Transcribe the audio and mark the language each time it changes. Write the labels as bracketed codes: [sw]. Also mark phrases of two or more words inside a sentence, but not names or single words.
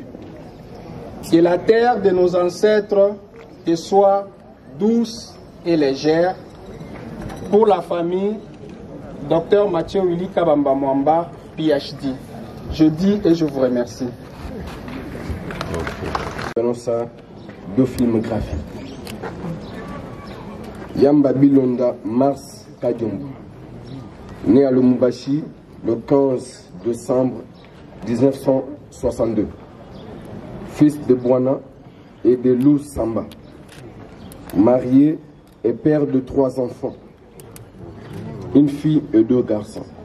[fr] Que la terre de nos ancêtres te soit douce et légère. Pour la famille, Dr Mathieu Willy Kabamba Mwamba, PhD. Je dis et je vous remercie. Ça, 2 filmographies. Yamba Bilonda Mars Kadiombo, né à Lumumbashi le 15 décembre 1962, fils de Bwana et de Lou Samba, marié et père de 3 enfants, une fille et 2 garçons.